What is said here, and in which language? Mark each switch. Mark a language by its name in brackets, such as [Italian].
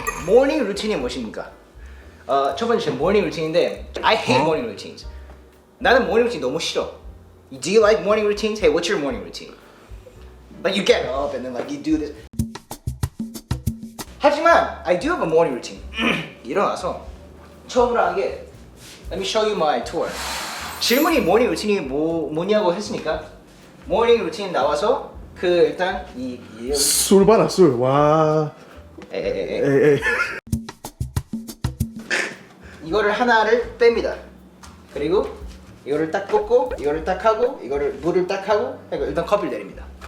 [Korean] 모닝 루틴이 무엇입니까? 첫 번째 질문 모닝 루틴인데 [English] I hate morning routines. [Korean] 나는 모닝 루틴 너무 싫어. [English] Do you like morning routines? Hey, what's your morning routine? Like you get up and then like you do this. [Korean] 하지만 [English] I do have a morning routine. [Korean] 일어나서 처음으로 하는 게 [English] Let me show you my tour. [Korean] 질문이 모닝 루틴이 뭐냐고 했으니까 모닝 루틴 나와서 그 일단 술 봐라 술. 와. 에이. 이거를 하나를 뺍니다. 그리고 이거를 딱 꽂고 이거를 딱 하고 이거를 물을 딱 하고 일단 커피를 내립니다.